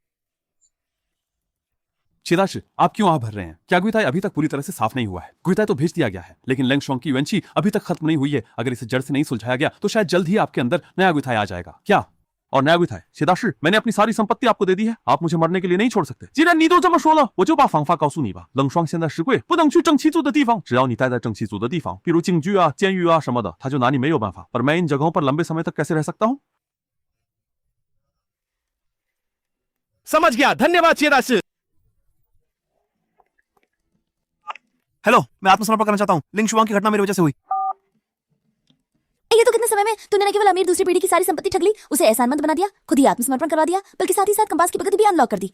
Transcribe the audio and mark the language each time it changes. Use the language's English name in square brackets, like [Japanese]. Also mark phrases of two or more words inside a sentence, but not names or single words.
[Hindi] चिदाश, आप क्यों आह भर रहे हैं? क्या गुइताई अभी तक पूरी तरह से साफ नहीं हुआ है? गुइताई तो भेज दिया गया है, लेकिन लेंगशोंग की युएनची अभी तक खत्म नहीं हुई है। अगर इसे जड़ से नहीं सुलझाया गया तो शायद जल्द ही आपके अंदर नया गुइताई आ जाएगा। क्या? और नया गुइताई? चिदाश, मैंने अपनी सारी संपत्ति आपको दे दी है, आप मुझे मरने के लिए नहीं छोड़ सकते। [Chinese] 既然你都这么说了，我就把方法告诉你吧。冷霜现在是贵，不能去正气族的地方。只要你待在正气族的地方，比如警局啊、监狱啊什么的，他就拿你没有办法。 [Hindi] पर मैं इन जगहों पर लंबे समय तक कैसे रह सकता हूं? समझ गया, धन्यवाद चेदास। हेलो, मैं आत्मसमर्पण करना चाहता हूँ। लिंग शुआंग की घटना मेरी वजह से हुई। ये तो कितने समय में तूने न केवल अमीर दूसरी पीढ़ी की सारी संपत्ति ठग ली, उसे एहसानमंद बना दिया, खुद ही आत्मसमर्पण करवा दिया, बल्कि साथ ही साथ कंपास की प्रगति भी अनलॉक कर दी।